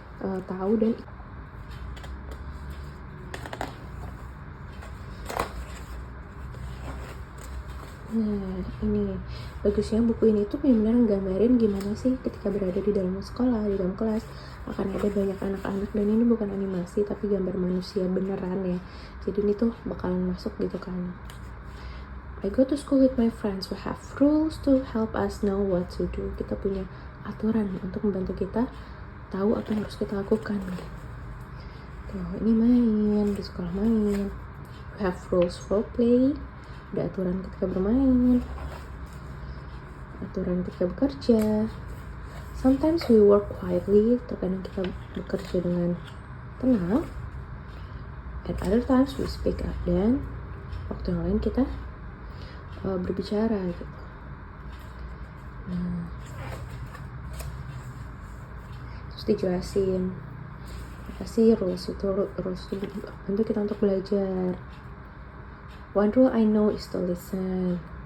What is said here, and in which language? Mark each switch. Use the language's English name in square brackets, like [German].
[Indonesian] Tahu dan Nah, ini bagusnya buku ini tuh benar-benar gambarin gimana sih ketika berada di dalam sekolah, di dalam kelas akan ada banyak anak-anak, dan ini bukan animasi tapi gambar manusia beneran ya. Jadi ini tuh bakalan masuk gitu kan. [English] I go to school with my friends. We have rules to help us know what to do. [Indonesian] Kita punya aturan untuk membantu kita tahu apa yang harus kita lakukan. Tuh, ini main di sekolah main. [English] We have rules for play. [Indonesian] Ada aturan ketika bermain, aturan ketika bekerja. [English] Sometimes we work quietly, [Indonesian] terkadang kita bekerja dengan tenang. [English] At other times we speak up, [Indonesian] dan waktu yang lain kita berbicara gitu. Nah, terus dijelasin apa sih rules itu bantu kita untuk belajar. [English] One rule I know is to listen.